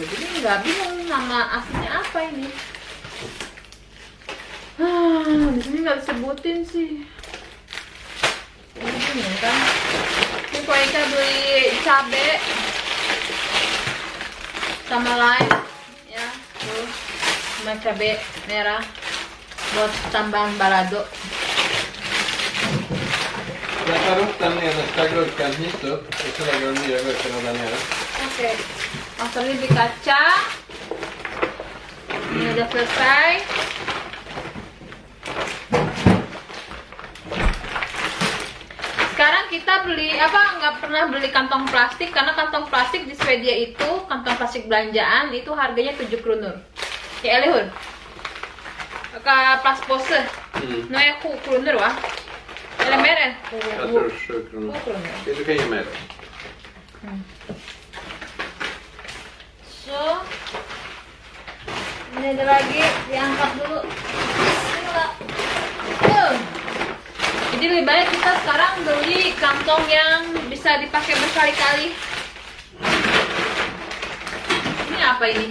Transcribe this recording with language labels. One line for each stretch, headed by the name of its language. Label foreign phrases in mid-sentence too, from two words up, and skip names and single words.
Indonesian: Jadi nggak bingung nama aslinya apa ini. Di sini nggak disebutin sih. Ini kan. Ini Koika beli cabe sama lime ya, tuh sama cabe merah buat tambahan balado.
Swedish: Jag tar upp den nedersta gurkan hit upp och så lägger de nya gurkorna där nere.
Indonesian: Oke, langsung ini di kaca. Ini udah selesai. Sekarang kita beli apa? Nggak pernah beli kantong plastik karena kantong plastik di Swedia itu kantong plastik belanjaan itu harganya 7 kronor.
Swedish: Ya, eller hur? Plastpåse. Nu är 7 kronor va? Eller mer än? Jag tror 7 kronor. 7 kronor. Du kan ge mig det.
Indonesian: So, ini ada lagi, diangkat dulu. Bismillah. Jadi lebih baik kita sekarang beli kantong yang bisa dipakai berkali-kali. Ini apa ini?